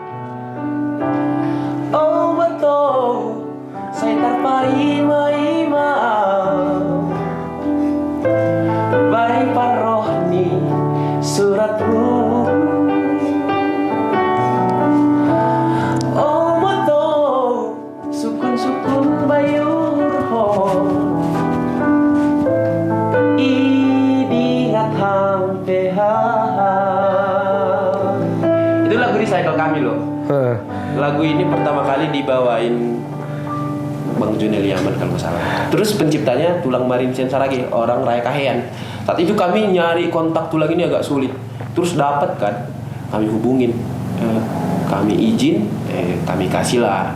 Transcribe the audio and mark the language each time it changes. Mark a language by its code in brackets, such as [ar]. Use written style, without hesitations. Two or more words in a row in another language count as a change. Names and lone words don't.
[bts] Oh, betul. Saya terpaima-ima. Baik parohni suratmu. Oh betul, sukun-sukun bayurho. Idingat hampeha. [id] Itu lagu recycle kami loh. Lagu ini pertama kali dibawain Bang Junel Yaman kalau nggak salah. Terus penciptanya Tulang Marinsen Saragi, orang Raya Kahean. Saat itu kami nyari kontak Tulang ini agak sulit. Terus dapat kan, kami hubungin, kami izin, kami kasih lah.